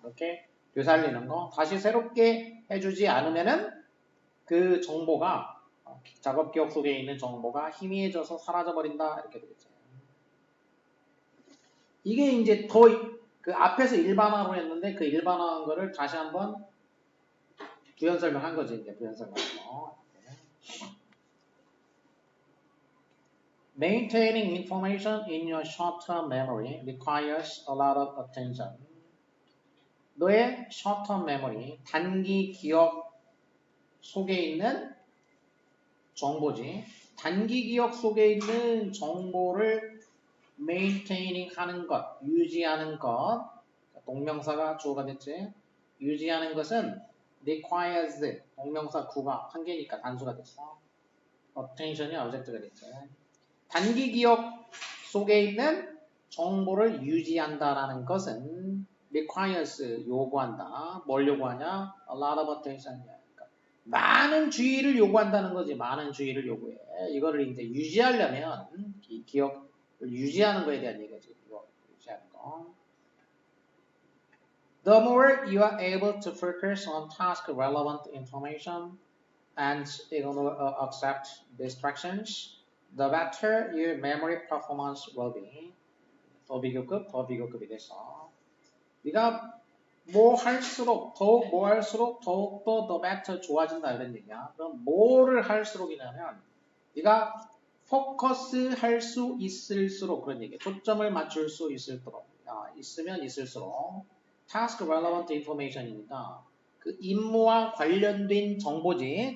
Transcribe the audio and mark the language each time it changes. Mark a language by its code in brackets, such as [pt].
[ko] 이렇게 되살리는 거. 다시 새롭게 해주지 않으면은 그 정보가 작업 기억 속에 있는 정보가 희미해져서 사라져버린다. 이렇게 되겠죠. 이게 이제 더 그 앞에서 일반화로 했는데 그 일반화한 거를 다시 한번 부연 설명한 거지. 이제 부연 설명해서. [en] Maintaining information in your short-term memory requires a lot of attention. [ko] 너의 short-term memory, 단기 기억 속에 있는 정보지. 단기 기억 속에 있는 정보를 maintaining 하는 것, 유지하는 것. 동명사가 주어가 됐지. 유지하는 것은 requires, 동명사 구가 한 개니까 단수가 됐어. attention이 object가 됐지. 단기 기억 속에 있는 정보를 유지한다라는 것은 requires, 요구한다. 뭘 요구하냐? [en] A lot of attention. [ko] 그러니까 많은 주의를 요구한다는 거지. 많은 주의를 요구해. 이거를 이제 유지하려면 기억을 유지하는 거에 대한 얘기지. 이거 유지하는 거. [en] The more you are able to focus on task relevant information and accept distractions, the better your memory performance will be. [ko] 더 비교급이 돼서 네가 뭐 할수록 더욱더 [en] the better [ko] 좋아진다 이런 얘기야. 그럼 뭐를 할수록이냐면 네가 포커스 할 수 있을수록 그런 얘기야. 초점을 맞출 수 있을수록 있으면 있을수록 [en] task relevant information [ko] 이니까 그 임무와 관련된 정보지.